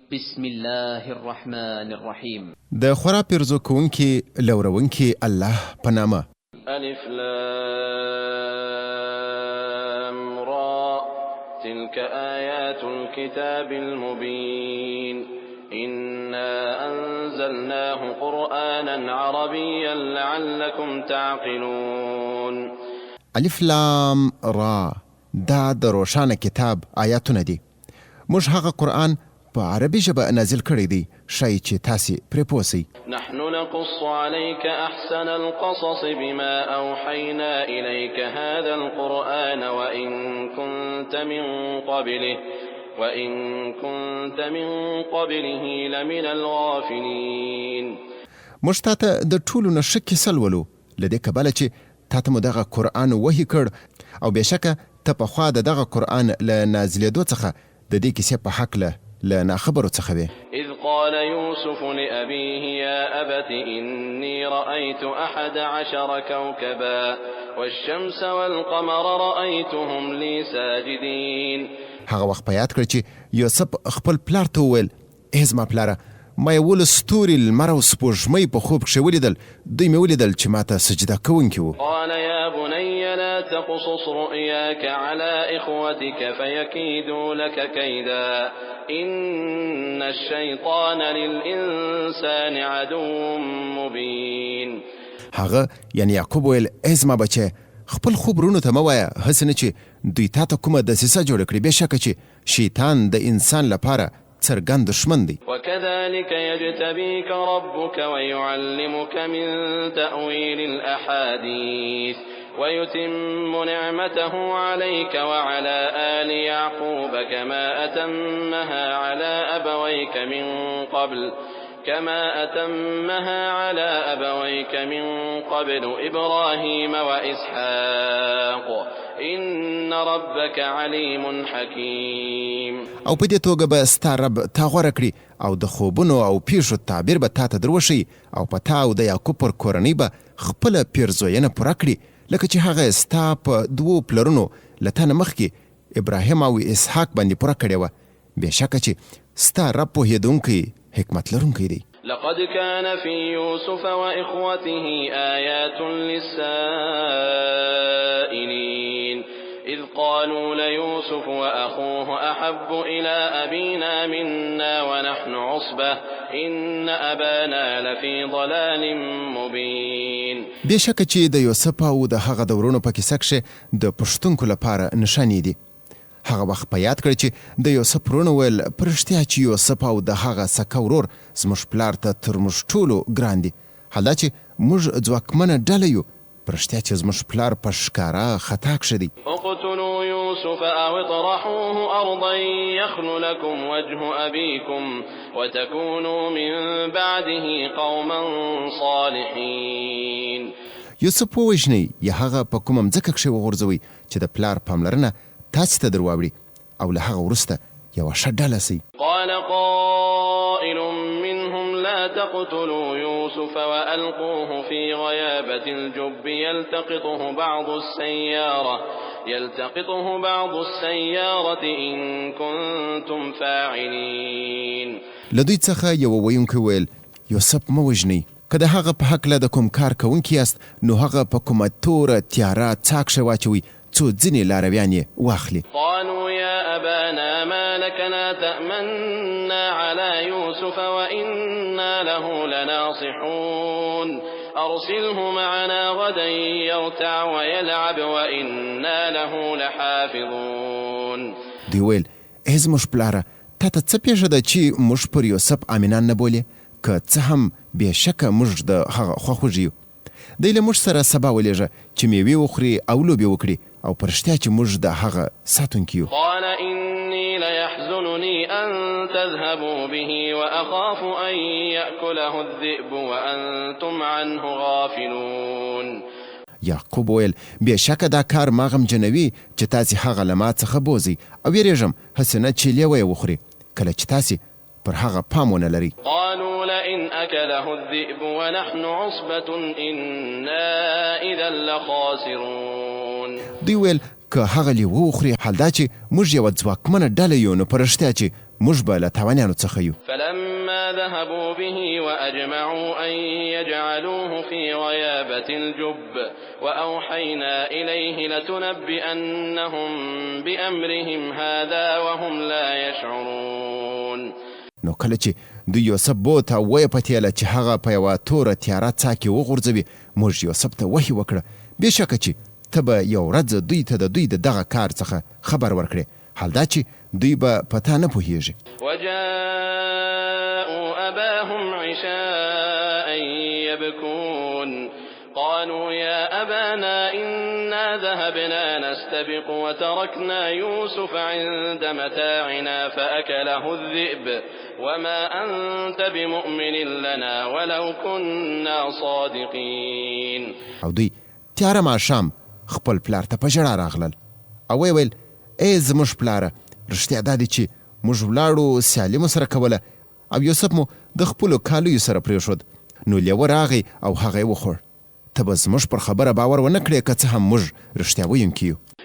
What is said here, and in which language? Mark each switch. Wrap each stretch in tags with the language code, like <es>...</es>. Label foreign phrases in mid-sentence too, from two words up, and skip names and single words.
<ar>بسم الله الرحمن الرحيم.</ar> <ps>د خورا پیرزو کوونکی لورونکی الله پنامه.</ps> <ar>الف لام را تلك آيات الكتاب المبين إنا أنزلناه قرآنا عربيا لعلكم تعقلون. الف لام را</ar> <ps>دا د روشانه کتاب آیاتونه دي. موږ هغه قرآن په عربي ژبه نازل کړی دی، شای چې تاسې پرې پوه سئ.</ps> <ar>نحن نقص عليك أحسن القصص بما أوحينا إليك هذا القرآن وإن كنت من قبله لمن الغافلين.</ar> <ps>موږ تا ته د ټولو نه ښه کیسه لولو له دې کبله چې تا ته مو دغه قرآن وحي کړ او بېشکه ته پخوا د دغه قرآن له نازلېدو څخه د دې کیسې په هکله له ناخبرو څخه وې.</ps> <ar>إذ قال يوسف لأبيه يا أبت إني رأيت 11 كوكبا والشمس والقمر رأيتهم لي ساجدين.</ar> <ps>هغه وخت په یاد کړ چې یوسف خپل پلار ته وویل: ای زما پلاره، ما 11 ستوري لمر او سپوږمۍ په خوب کښې ولیدل، دوی مې ولیدل چې ما ته سجده کوونکي وو.</ps> <ar>قال يا بني لا تقصص رؤياك على إخوتك فيكيدوا لك كيدا إن الشيطان للإنسان عدو مبين.</ar> <ps>هغه یعنی یعقوب ویل: ای زما بچه، خپل خوب رونو ته مه وایه، هسې نه چې دوی تا ته کومه دسیسه جوړه کړي. بېشکه چې شیطان د انسان لپاره څرګند دشمن دی.</ps> <ar>وكذلك يجتبيك ربك ويعلمك من تأويل الأحاديث ويتم نعمته عليك وعلى آل يعقوب كما أتمها على أبويك من قبل إبراهيم وإسحاق إن ربك عليم حكيم.</ar> <ps>او په دې توګه به ستا رب تا غوره کړي او د خوبونو او پیښو تعبیر به تا ته دروښیي او په تا او د یعقوب پر کورنۍ به خپله پیرزوینه پوره کړي، لکه چې هغه ستا په 2 پلرونو له تا نه مخکې ابراهیم او اسحاق باندې پوره کړې وه. بېشکه چې ستا رب پوهېدونکی حکمت لرونکی دی.</ps> <ar>لقد كان في يوسف وإخوته آيات للسائلين إذ قالوا ليوسف وأخوه أحب إلى أبينا منا ونحن عصبة إن أبانا لفي ضلال مبين.</ar> <ps>بېشکه چې د یوسف او د هغه د ورونو په کیسه کښې د پوښتونکو لپاره نښانې دي. هغه وخت په یاد کړ چې د یوسف ورونو ویل: په رښتیا چې یوسف او د هغه سکه ورور زموږ پلار ته تر موږ ټولو ګران دي. حالا چې موږ ځواکمنه ډله یو، په رښتیا چې زموږ پلار په ښکاره خطا کښې دی.</ps> <ar>اقتلوا يوسف أو اطرحوه أرضا يخل لكم وجه أبيكم وتكونوا من بعده قوما صالحين.</ar> <ps>یوسف ووژنئ یا هغه په کومه مځکه کښې وغورځوئ چې د پلار پاملرنه تاسې ته در واوړي او له هغه وروسته یوه ښه ډله سئ.</ps> <ar>قال قائل منهم لا تقتلوا يوسف وألقوه في غيابة الجب يلتقطه بعض السيارة إن كنتم فاعلين.</ar> <ps>له دوی څخه یوه ویونکی ویل: یوسف مه وژنئ، که د هغه په هکله د کوم کار کوونکي یاست نو هغه په کومه توره تیاره څاه کښې واچوئ څو ځینې لارویان یې واخلي.</ps> <ar>قالوا يا أبانا ما لك لا تأمنا على يوسف وإنا له لناصحون أرسله معنا غدا يرتع ويلعب وإنا له لحافظون.</ar> <ps>دوی ویل: ای زموږ پلاره، تا ته څه پېښه ده چې موږ پر یوسف امینان نه بولې؟ که څه هم بېشکه موږ د هغه خواخوږي یو. دی له موږ سره سبا ولېږه چې میوې وخوري او لوبې وکړي او په رښتیا چې موږ د هغه ساتونکي یو.</ps> <ar>قال إني ليحزنني أن تذهبوا به وأخاف أن يأكله الذئب وأنتم عنه غافلون.</ar> <ps>یعقوب ویل: بېشکه دا کار ما غمجنوي چې تاسې هغه له ما څخه بوځئ او ویرېږم هسې نه چې لیوه یې وخوري کله چې تاسې پر هغه پام ونه لري.</ps> <ar>قالوا لئن أكله الذئب ونحن عصبة إنا إذا لخاسرون.</ar> <ps>دوی ویل: که هغه لیوه وخوري، حال دا چې موږ یوه ځواکمنه ډله یو، نو په رښتیا چې موږ به له تاوانیانو څخه یو.</ps> <ar>فلما ذهبوا به وأجمعوا أن يجعلوه في غيابة الجب وأوحينا إليه لتنبئنهم بأمرهم هذا وهم لا يشعرون.</ar> <ps>نو کله چې دوی یوسف بوت او ویې پتیله چې هغه په یوه توره تیاره څاه کې وغورځوي، موږ یوسف ته وحي وکړه بېشکه چې ته به یو ورځ دوی ته د دوی د دغه کار څخه خبر ورکړې، حال دا چې دوی به په تا نه پوهېږي.</ps> <ar>وجاءوا أباهم عشاء يبكون قالوا يا أبانا إنا ذهبنا نستبق وتركنا يوسف عند متاعنا فأكله الذئب وما أنت بمؤمن لنا ولو كنا صادقين.</ar> <ps>او دوی تیاره ماښام خپل پلار ته په ژړا راغلل او ویې ویل ای زموږ پلاره، رښتیا دا دی چې موږ ولاړو سیالي مو سره کوله او یوسف مو د خپلو کالیو سره پرېښود، نو لیوه راغی او هغه یې وخوړ. ته به زموږ پر خبره باور ونه کړې که څه هم موږ رښتیا ویونکي یو.</ps>